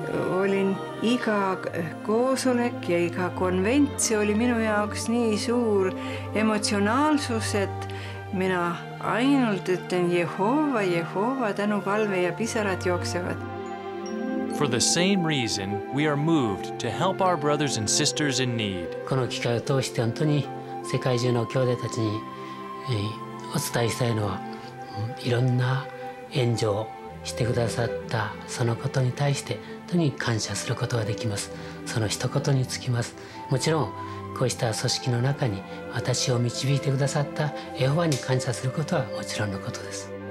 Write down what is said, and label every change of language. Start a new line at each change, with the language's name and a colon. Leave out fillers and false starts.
Estonian: Olin iga koosolek ja iga konvent, see oli minu jaoks nii suur emotsionaalsus, et mina ainult ütlen Jehova, Jehova, tänupalve ja pisarad jooksevad.
English: For the same reason, we are moved to help our brothers and sisters in need.
Japanese: この機会を通して本当に世界中の兄弟たちにお伝えしたいのは、いろんな援助をしてくださったそのことに対して本当に感謝することができます。その一言につきます。もちろんこうした組織の中に私を導いてくださったエホバに感謝することはもちろんのことです。